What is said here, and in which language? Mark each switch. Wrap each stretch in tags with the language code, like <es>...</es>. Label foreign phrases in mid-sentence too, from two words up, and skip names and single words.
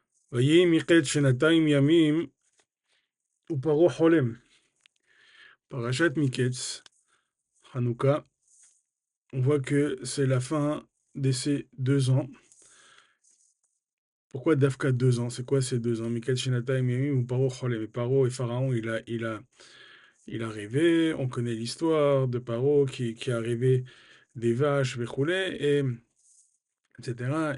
<he>ויהי מקץ שנתיים ימים ופרעה חולם.</he> <fr>Parachat Miketz, Hanouka, on voit que c'est la fin de ces 2 ans. Pourquoi Dafka 2 ans? C'est quoi ces 2 ans?</fr> <he>מקץ שנתיים ימים ופרעה חולם.</he> <fr>Et Paro et Pharaon, il a rêvé. On connaît l'histoire de Paro qui a rêvé des vaches, Vechoulé, et etc.</fr>